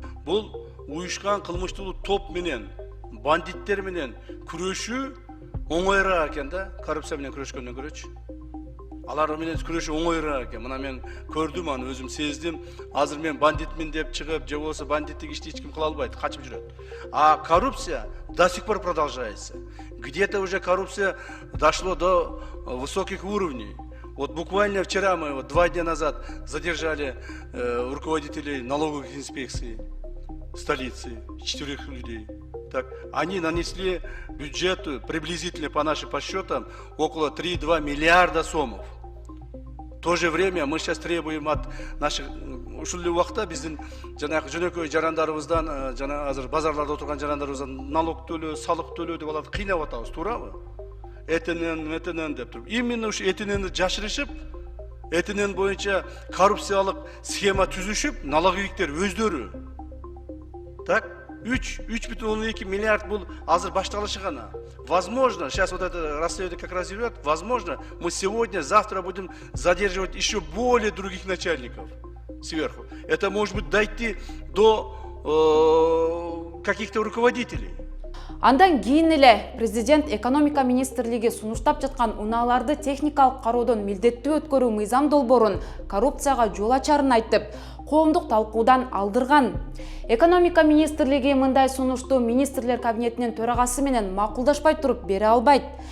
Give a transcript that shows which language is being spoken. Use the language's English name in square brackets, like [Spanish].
[Kyrgyz] Бул уюшкан кылмыштуу топ менен, бандиттер менен күрөшүү оңоюраак экен да, коррупция менен күрөшкөндөн көрөчү. Алар менен күрөшүү оңоюраак экен. Мына мен көрдүм аны, өзүм сездим. Азыр мен бандитмин деп чыгып, же болбосо бандиттик ишти эч ким кыла албайт, качып жүрөт. [Russian] А коррупция до сих пор продолжается. Где-то уже коррупция дошло до высоких уровней. Вот буквально вчера мы, 2 дня назад, задержали руководителей налоговых инспекций столицы, 4 людей. Так, они нанесли бюджету приблизительно по нашим подсчетам около 3-2 миллиарда сомов. В то же время мы сейчас требуем от наших [Kyrgyz] ушул убакта биздин жанагы жөнөкөй жарандарыбыздан, жана азыр базарларда отурган жарандарыбыздан налог төлөө, салык төлөө деп алат, кыйнап атабыз, туурабы? Этенен деп туруп. Именно ушу этененди жашырышып, этенен боюнча коррупциялык схема түзүшүп, налоговиктер өздөрү. [Russian] Так, [Kyrgyz] 3,2 миллиард бул азыр башталышы гана. [Russian] Возможно, сейчас вот это расследование как раз идет, возможно, мы сегодня, завтра будем задерживать еще более других начальников сверху. Это может быть дойти до каких-то руководителей. [Kyrgyz] Андан кийин эле президент экономика министрлиги сунуштап жаткан унааларды техникалык кароодон милдеттүү өткөрүү мыйзам долбоорун коррупцияга жол ачарын айтып, коомдук талкуудан алдырган. Экономика министрлиги мындай сунушту министрлер кабинетинин төрагасы менен макулдашпай туруп бере албайт.